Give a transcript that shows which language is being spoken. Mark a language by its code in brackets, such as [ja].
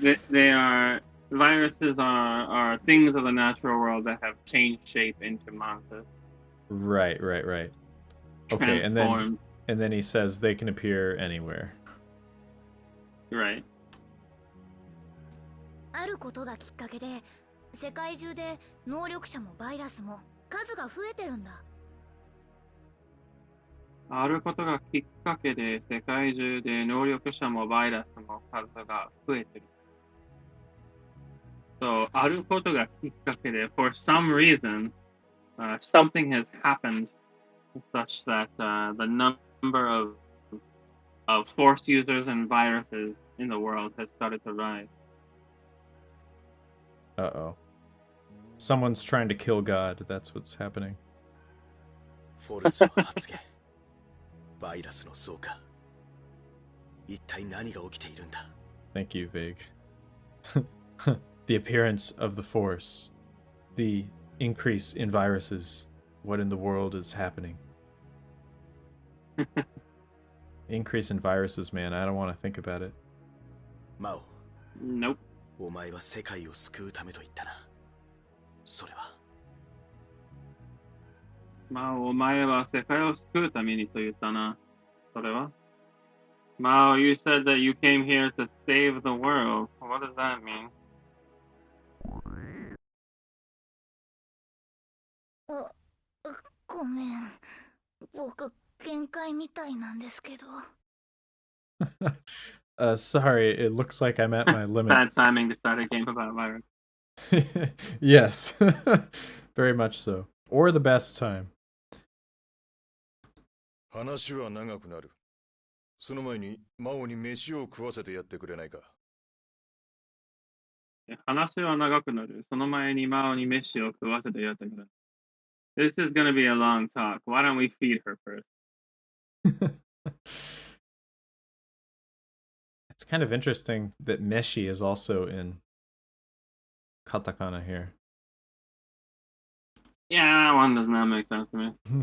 [en] they are viruses are things of the natural world that have changed shape into monsters. Right. Okay, and Transformed. then he says they can appear anywhere. Right. [ja] あることがきっかけで世界中で能力者もバイラスも数が増えてるんだ。あることがきっかけで世界中で能力者もバイラスも数が増えてる。 [en] So [ja] あることがきっかけで [en] for some reason something has happened such that the number of force users and viruses in the world has started to rise. Uh-oh. Someone's trying to kill God. That's what's happening. [ja] フォルスの発言バイラスの増加一体何が起きているんだ [en] Thank you, Vig. The appearance of the Force. The increase in viruses. What in the world is happening? Increase in viruses, man. I don't want to think about it. [ja] マオ [en] Nope. [ja] お前は世界を救うためと言ったなそれはまあ、お前は世界を救うためにと言ったな。それは [en] Mao, you said that you came here to save the world. What does that mean? [ja] ごめん。僕限界みたいなんですけど。 [en] Sorry, it looks like I'm at my limit. Bad timing to start a game about virus. Yes. Very much so. Or the best time. [ja] 話は長くなる。その前にマオに飯を食わせてやってくれないか。話は長くなる。その前にマオに飯を食わせてやってくれ。 [en] This is gonna be a long talk. Why don't we feed her first? It's kind of interesting that Meshi is also in katakana here. Yeah, that one does not make sense to me.